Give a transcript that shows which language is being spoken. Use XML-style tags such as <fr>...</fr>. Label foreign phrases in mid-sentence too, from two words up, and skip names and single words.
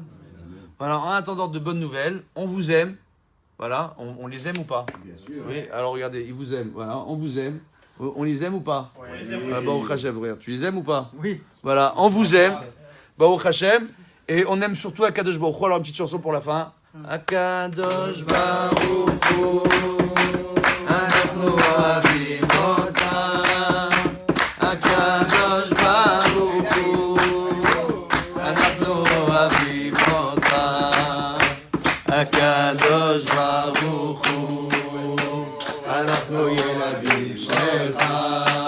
<fr>Voilà, en attendant de bonnes nouvelles, on vous aime. Voilà, on les aime ou pas? Bien sûr. Oui, alors regardez, ils vous aiment. Voilà, on vous aime. On les aime ou pas? On les aime. Ah,</fr> <he>ברוך השם,</he> <fr>regarde, tu les aimes ou pas? Oui. Voilà, on vous aime.</fr> <he>ברוך השם.</he> <fr>Et on aime surtout</fr> <he>הקדוש ברוך הוא.</he> <fr>Alors une petite chanson pour la fin.</fr> <he>הקדוש ברוך הוא, אנחנו אוהבים אותם. הקדוש ברוך הוא, אנחנו אוהבים אותם. הקדוש ברוך הוא, אנחנו ילדים שלך.</he>